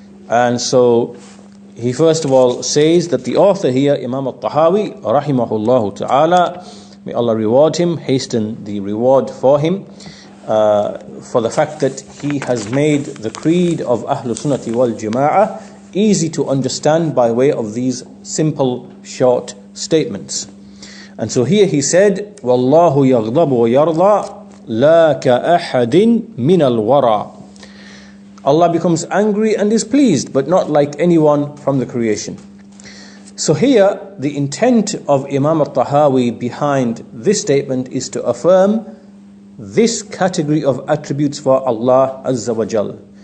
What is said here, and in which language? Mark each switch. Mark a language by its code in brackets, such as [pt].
[en] And so he first of all says that the author here, Imam al-Tahaawi, rahimahullah ta'ala, may Allah reward him, hasten the reward for him, for the fact that he has made the creed of Ahl Sunnah wal Jama'ah easy to understand by way of these simple, short statements. And so here he said, [ar] وَاللَّهُ يَغْضَبُ وَيَرْضَى لَا كَأَحَدٍ مِنَ الْوَرَى. [en] Allah becomes angry and is pleased, but not like anyone from the creation. So here, the intent of Imam al-Tahaawi behind this statement is to affirm this category of attributes for Allah Azza wa Jal.